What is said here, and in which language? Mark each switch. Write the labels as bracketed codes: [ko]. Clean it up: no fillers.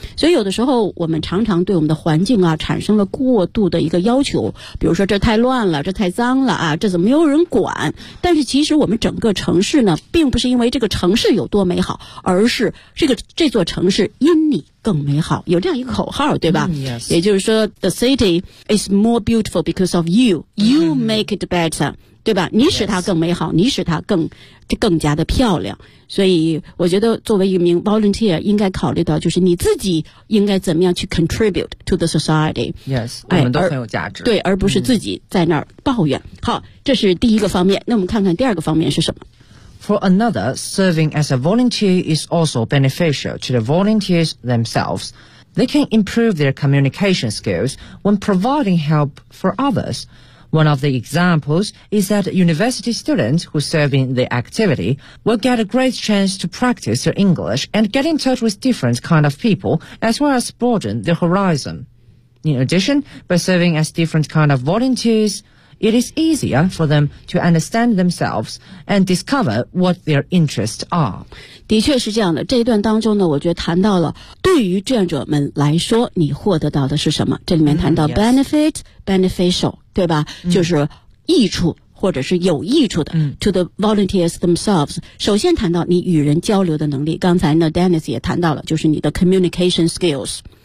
[zh] 所以有的时候我们常常对我们的环境啊产生了过度的一个要求，比如说这太乱了，这太脏了啊，这怎么没有人管。但是其实我们整个城市呢，并不是因为这个城市有多美好，而是这座城市因你更美好，有这样一个口号，对吧？ [en] Yes. [zh] 也就是说 [en] The city is more beautiful because of you. You make it better. [zh] 对吧？你使它更美好，你使它更加的漂亮。所以我觉得作为一名 volunteer 应该考虑到就是你自己应该怎么样去 [en] contribute to the society. [zh] Yes, 我们都很有价值。对，而不是自己在那儿抱怨。好，这是第一个方面。那我们看看第二个方面是什么。 [en] For another, serving as a volunteer is also beneficial to the volunteers themselves. They can improve their communication skills when providing help for others. One of the examples is that university students who serve in the activity will get a great chance to practice their English and get in touch with different kind of people as well as broaden their horizon. In addition, by serving as different kind of volunteers,It is easier for them to understand themselves and discover what their interests are. [zh] 的确是这样的，这一段当中呢，我觉得谈到了对于志愿者们来说，你获得到的是什么？这里面谈到 benefit,、 [en] yes. [zh] beneficial, 对吧？就是益处或者是有益处的、 [en] to the volunteers themselves. [zh] 首先谈到你与人交流的能力，刚才呢 Dennis 也谈到了，就是你的 communication skills.